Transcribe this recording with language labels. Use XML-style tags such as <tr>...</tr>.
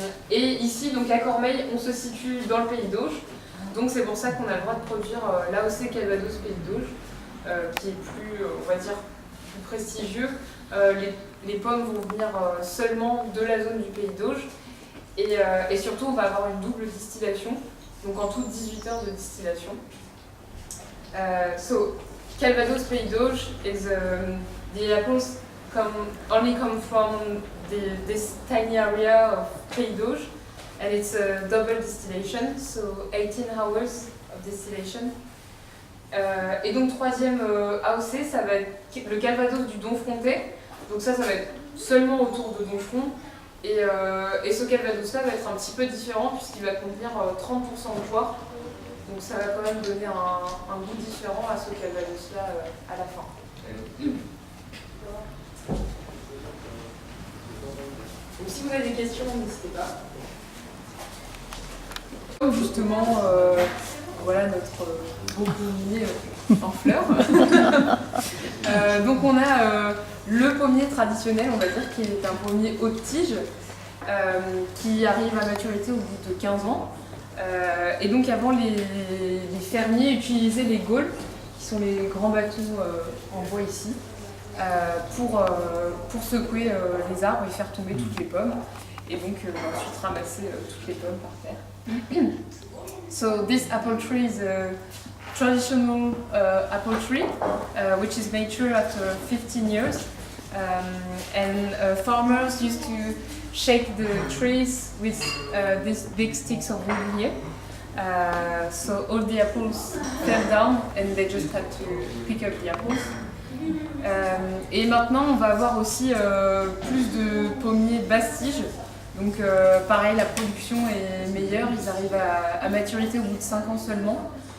<fr>Et ici, donc à Cormeilles, on se situe dans le Pays d'Auge, donc c'est pour ça qu'on a le droit de produire l'AOC Calvados Pays d'Auge, qui est plus, on va dire, plus prestigieux. Les pommes vont venir seulement de la zone du Pays d'Auge et surtout on va avoir une double distillation. Donc en tout 18 heures de distillation.</fr> <en>So Calvados Pays d'Auge is the apples only come from this tiny area of Pays d'Auge, and it's a double distillation, so 18 hours of distillation.</en> <fr>Et donc troisième AOC, ça va être le Calvados du Domfrontais. Donc ça va être seulement autour de Domfront. Et ce Calvados-là va être un petit peu différent puisqu'il va contenir 30% de poire. Donc ça va quand même donner un goût différent à ce Calvados-là à la fin. Donc si vous avez des questions, n'hésitez pas. Justement, voilà notre beau pommier en fleurs. Donc on a le pommier traditionnel, on va dire, qui est un pommier haute tige, qui arrive à maturité au bout de 15 ans. Et donc avant, les fermiers utilisaient les gaules, qui sont les grands bateaux en bois ici, pour secouer les arbres et faire tomber toutes les pommes. Et donc ensuite ramasser toutes les pommes par terre.</fr> <en>So this apple tree is a traditional apple tree, which is mature after 15 years. And farmers used to shake the trees with these big sticks of wood here. So all the apples fell down and they just had to pick up the apples.</en> <fr>Et maintenant on va avoir aussi plus de pommiers basse tige. Donc pareil, la production est meilleure, ils arrivent à maturité au bout de 5 ans seulement.</fr>